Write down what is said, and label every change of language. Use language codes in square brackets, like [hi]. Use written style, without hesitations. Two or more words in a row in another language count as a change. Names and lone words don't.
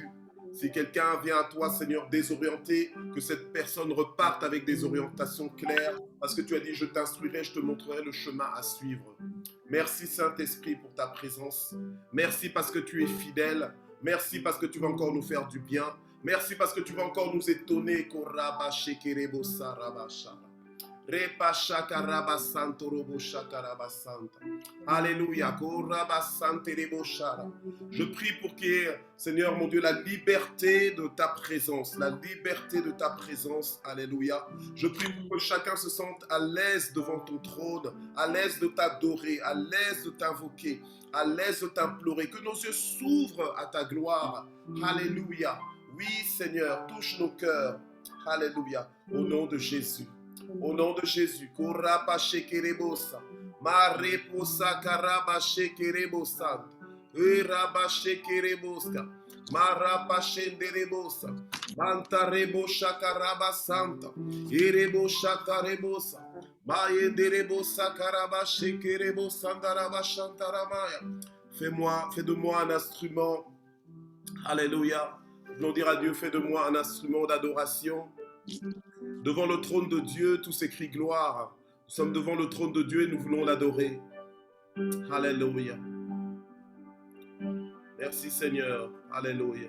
[fr] Si quelqu'un vient à toi, Seigneur, désorienté, que cette personne reparte avec des orientations claires, parce que tu as dit, je t'instruirai, je te montrerai le chemin à suivre. Merci Saint-Esprit pour ta présence. Merci parce que tu es fidèle. Merci parce que tu vas encore nous faire du bien. Merci parce que tu vas encore nous étonner. Repa shakaraba santo robo shakaraba santa. Alléluia. Koraba sante rebo shara. Je prie pour qu'il y ait, Seigneur mon Dieu, la liberté de ta présence. La liberté de ta présence. Alléluia. Je prie pour que chacun se sente à l'aise devant ton trône, à l'aise de t'adorer, à l'aise de t'invoquer, à l'aise de t'implorer. Que nos yeux s'ouvrent à ta gloire. Alléluia. Oui, Seigneur, touche nos cœurs. Alléluia. Au nom de Jésus. Au nom de Jésus, Koraba shekerebosa, Mareposa karaba shekerebosa, Eraba shekereboska, Marapa shenderebosa, Mantarebo shakaraba santa, Erebo shakarebosa, Mayenderebosa karaba shekerebosa, Andaraba shantaramaya. Fais de moi un instrument, alléluia. Nous dire à Dieu, fais de moi un instrument d'adoration. Devant le trône de Dieu, tout s'écrit gloire. Nous sommes devant le trône de Dieu et nous voulons l'adorer. Alléluia. Merci Seigneur. Alléluia.